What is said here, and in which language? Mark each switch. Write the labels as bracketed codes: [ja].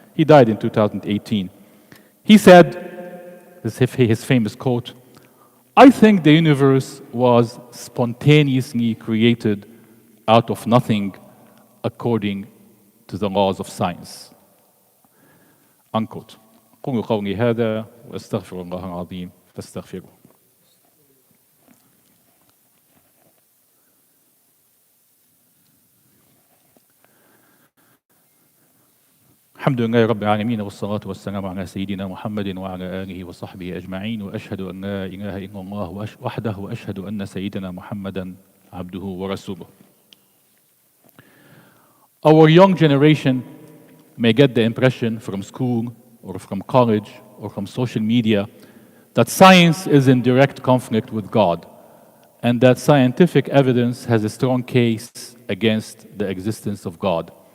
[en] He died in 2018. He said, his famous quote, "I think the universe was spontaneously created out of nothing according to the laws of science." Unquote. [ar] قولوا قولي هذا واستغفر الله العظيم فاستغفروه. الحمد لله رب العالمين والصلاة والسلام على سيدنا محمد وعلى آله وصحبه أجمعين وأشهد أن لا إله إلا الله وحده وأشهد أن سيدنا محمدا عبده ورسوله. [en] Our young generation may get the impression from school or from college or from social media that science is in direct conflict with God and that scientific evidence has a strong case against the existence of God.